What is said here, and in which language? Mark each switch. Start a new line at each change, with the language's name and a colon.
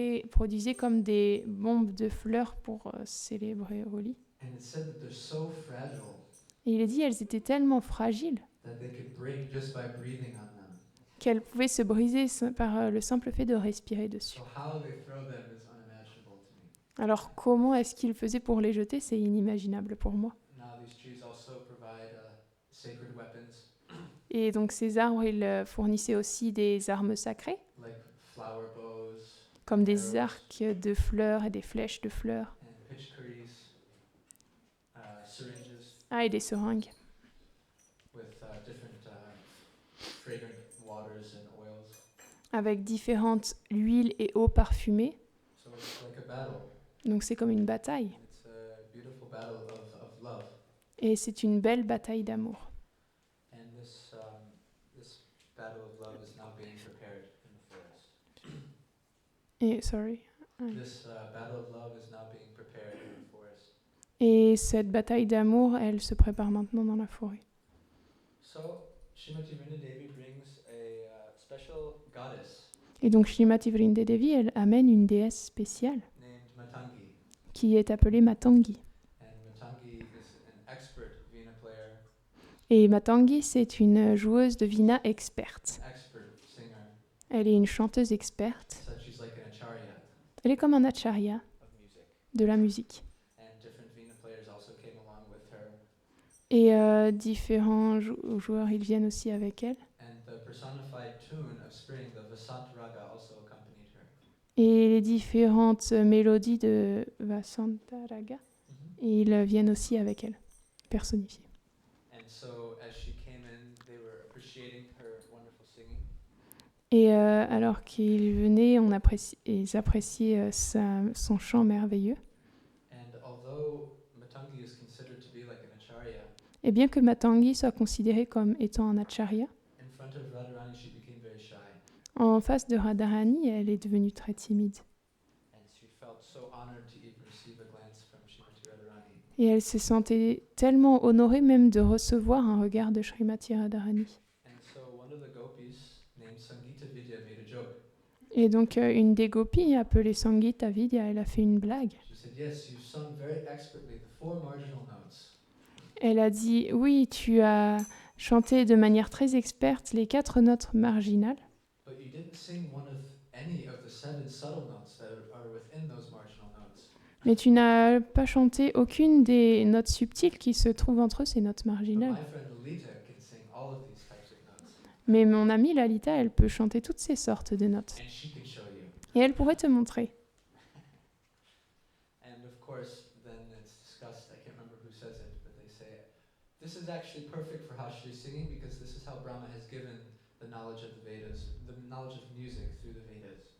French: produisaient comme des bombes de fleurs pour célébrer Holi.
English: And it's said that they're so fragile
French: Et il est dit elles étaient tellement fragiles
English: that they could break just by breathing on them.
French: qu'elles pouvaient se briser par le simple fait de respirer dessus.
English: So how they throw them is unimaginable to me.
French: Alors comment est-ce qu'ils faisaient pour les jeter? C'est inimaginable pour moi.
English: Now these trees also provide sacred weapons
French: Et donc ces arbres, ils fournissaient aussi des armes sacrées,
English: like flower bows
French: comme des arcs de fleurs et des flèches de fleurs.
English: and pitchcaries, syringes
French: Ah, et des seringues,
English: with different fragrant waters and oils.
French: avec différentes huiles et eaux parfumées.
English: So it's like a battle.
French: Donc c'est comme une bataille.
English: It's a beautiful battle of love.
French: Et c'est une belle bataille d'amour.
English: And this battle of love is now being prepared in the forest.
French: Et,
English: sorry. This battle of love is now being prepared in the forest.
French: Et cette bataille d'amour, elle se prépare maintenant dans la forêt.
English: So Srimati Vrindadevi brings a special goddess
French: Et donc Srimati Vrindadevi, elle amène une déesse spéciale
English: named Matangi.
French: qui est appelée Matangi.
English: And Matangi is an expert veena player,
French: Et Matangi, c'est une joueuse de Veena experte.
English: an expert singer.
French: Elle est une chanteuse experte.
English: So she's like an acharya
French: Elle est comme un acharya
English: of music.
French: de la musique.
English: And different veena players also came along with her.
French: Et différents joueurs, ils viennent aussi avec elle.
English: And the personified tune of spring, the Vasant Raga, also accompanied her.
French: Et les différentes mélodies de Vasantaraga, ils viennent aussi avec elle, personnifiées.
English: And so as she came in, they were appreciating her wonderful singing.
French: Et alors qu'ils venaient, ils appréciaient son chant merveilleux.
English: And although Matangi is considered to be like an acharya,
French: Et bien que Matangi soit considérée comme étant un acharya,
English: in front of Radharani she became very shy.
French: en face de Radharani, elle est devenue très timide.
English: And she felt so honored to even receive a glance from Srimati Radharani.
French: Et elle se sentait tellement honorée même de recevoir un regard de Srimati Radharani.
English: And so one of the gopis named Sangita Vidya made a joke.
French: Et donc une des gopis appelée Sangita Vidya, elle a fait une blague.
English: She said, "Yes, you sung very expertly the four marginal notes,
French: Elle a dit « Oui, tu as chanté de manière très experte les 4 notes marginales,
English: but you didn't sing any of the 7 subtle notes that are within those marginal notes."
French: mais tu n'as pas chanté aucune des notes subtiles qui se trouvent entre ces notes
English: But
French: marginales.
English: my friend Lalita can sing all of these types of notes,
French: Mais mon amie Lalita, elle peut chanter toutes ces sortes de notes.
English: and she can show you.
French: Et elle pourrait te montrer.
English: And of course, then it's discussed, I can't remember who says it, but they say, this is actually perfect for how she's singing because this is how Brahma has given the knowledge of the Vedas, the knowledge of music through the Vedas.